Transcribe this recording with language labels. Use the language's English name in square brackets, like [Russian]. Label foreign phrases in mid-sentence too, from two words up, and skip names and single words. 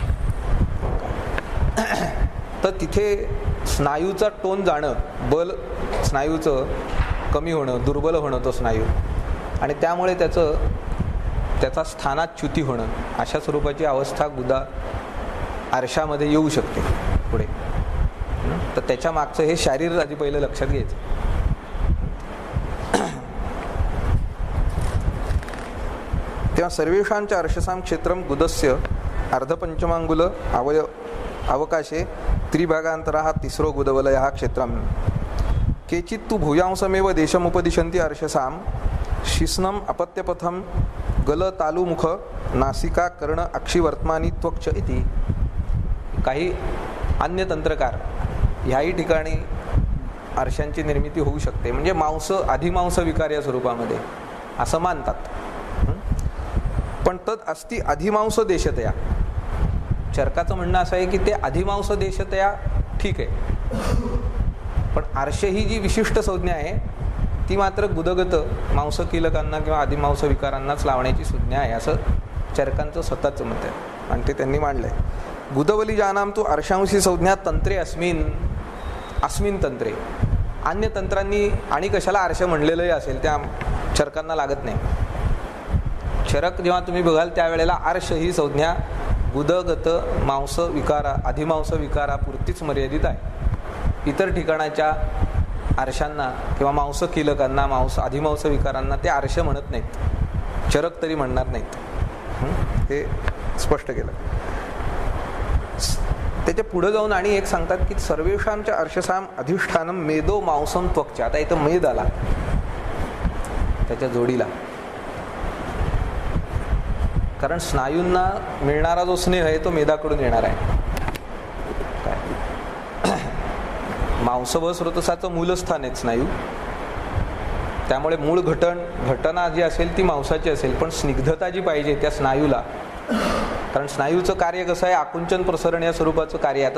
[Marathi] तर तिथे स्नायूचा टोन जाणं, बल स्नायूचं कमी होणं, दुर्बल होणं तो स्नायू, आणि त्यामुळे त्याचा स्थानात च्युती होणं अशा स्वरूपाची अवस्था गुदा आरशामध्ये येऊ शकते पुढे. तर त्याच्या मागचं हे शारीर आधी पहिलं लक्षात घ्यायचं. [Sanskrit] तेव्हा सर्वेषांच्या अर्शसां क्षेत्रम गुदस्य अर्धपंचमांगुल अवकाशे त्रिभागांतरा तिसरो गुदवलय क्षेत्रम केचित् तु भूयांसमेव देशमुपदिशन्ति अर्शसां शिस्नम अपत्यपथम गल तालु मुख नासिका कर्ण अक्षी वर्तमानी त्वक्ष इति. [Marathi] काही अन्य तंत्रकार ह्याही ठिकाणी आरशांची निर्मिती होऊ शकते, म्हणजे मांस अधिमांस विकार या स्वरूपामध्ये असं मानतात. [Sanskrit] पण तत् अस्ति अधिमांस देशतया. [Marathi] चरकाचं म्हणणं असं आहे की ते अधिमांस देशतया ठीक आहे, पण आरशे ही जी विशिष्ट संज्ञा आहे ती मात्र गुदगत मांसकीलकांना किंवा अधिमांस विकारांनाच लावण्याची संज्ञा आहे, असं चरकांचं स्वतःचं मत आहे आणि ते त्यांनी मांडलंय. [Sanskrit] गुदवली जानाम तू आरशांशी संज्ञा तंत्रे अस्मिन तंत्रे. [Marathi] अन्य तंत्रांनी आणि कशाला आरश म्हणलेलंही असेल त्या चरकांना लागत नाही. चरक जेव्हा तुम्ही बघाल त्यावेळेला आर्ष ही संज्ञा गुदगत मांस विकारा अधिमांस विकारापुरतीच मर्यादित आहे. इतर ठिकाणाच्या आरशांना किंवा मांस कीलकांना अधिमांस विकारांना ते आरश म्हणत नाहीत, चरक तरी म्हणणार नाहीत. हे स्पष्ट केलं. त्याच्या पुढे जाऊन आणि एक सांगतात की [Sanskrit] सर्वेषांच्या अर्शसाम अधिष्ठानम मेदो मांसम त्वक्चा. [Marathi] आता इथं मेद आला त्याच्या जोडीला, कारण स्नायूंना मिळणारा जो स्नेह आहे तो मेदाकडून येणार आहे. मांसभ स्रोतसाचं मूलस्थान आहे स्नायू, त्यामुळे मूळ घटना जी असेल ती मांसाची असेल, पण स्निग्धता जी पाहिजे त्या स्नायूला, कारण स्नायूचं कार्य कसं आहे, आकुंचन प्रसरण या स्वरूपाचं कार्य आहे.